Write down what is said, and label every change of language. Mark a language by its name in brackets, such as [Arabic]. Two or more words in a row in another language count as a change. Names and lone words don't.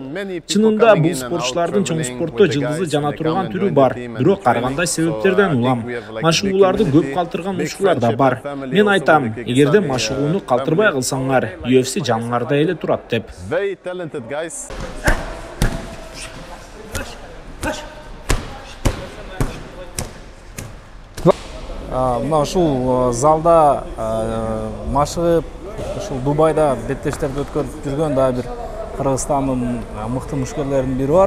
[Kyrgyz] Чынында бул спортчулардын чоң спортто жылдызы жана турган түрү бар, бирок ар кандай себептерден улам. Машыгууларды көп калтырган ушулар да бар. Мен айтам, эгерде машыгууну калтырбай кылсаңар, UFC жаныңарда эле турат деп. [English] Very talented guys. [Kyrgyz] Мына ушул залда машыгып, ушул Дубайда беттештерди өткөрүп жүргөн да бир Кыргызстандын мыкты мушкерлеринин бири бар.